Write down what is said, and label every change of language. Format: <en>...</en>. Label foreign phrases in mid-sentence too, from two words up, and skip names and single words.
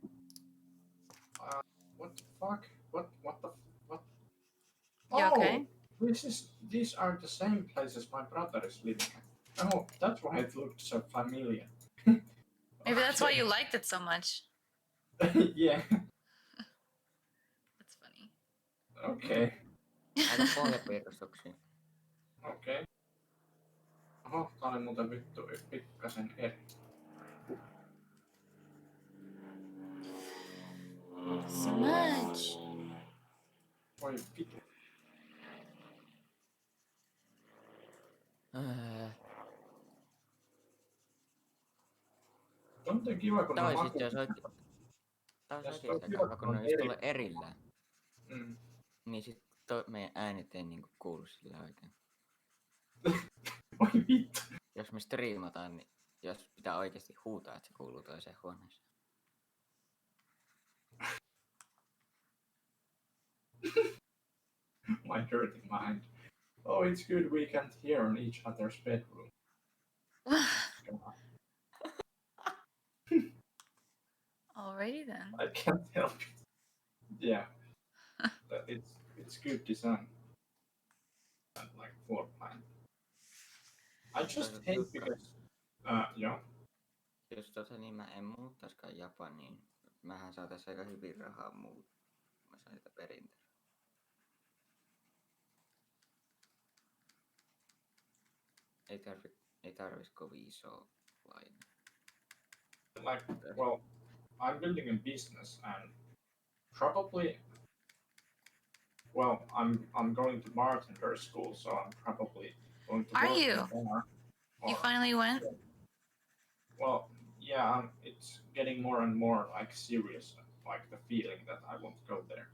<en>What the fuck? What the what? You okay? These are the same places my brother is living at. Oh, that's why it looked so familiar. Maybe that's why you liked it so much. Yeah. Okay.</en> <fi>Aika pohjapiirustuksia. Okei. Oho, tää oli muuten vittu pikkasen eri.</fi> <en>So much.</en> <fi>Voi vittu. Se on muuten kiva, kun Tää on olisi maku. itse asiassa tää olisi Ja sit on oikeesti aika kiva, hyvä, kun kun ne on olisi eri. tuolla erillään. Mm. Niin sit meidän äänet ei niinku kuulu sillä oikein. Voi vittu. Jos me striimataan, niin jos pitää oikeesti huutaa, että se kuuluu toiseen huoneeseen.</fi> <en>My dirty mind. Oh, it's good we can't hear on each other's bedroom. Alrighty then. I can't help it. Yeah. It's good design. And like floor plan. I just</en> <fi>Toisaalta</fi> <en>hate Jukka, because yeah.</en> <fi>jos niin mä en muuttaskaan Japaniin, mähän saatais aika hyvin rahaa muut. Mä saan sitä perintönä. Ei tarvis kovin isoa lainaa.</fi> <en>Like, well, I'm building a business and probably, well, I'm going to bartender school, so I'm probably going to Are work you? in a bar. You Or- finally went? Well, yeah, it's getting more and more like serious, like the feeling that I want to go there.</en>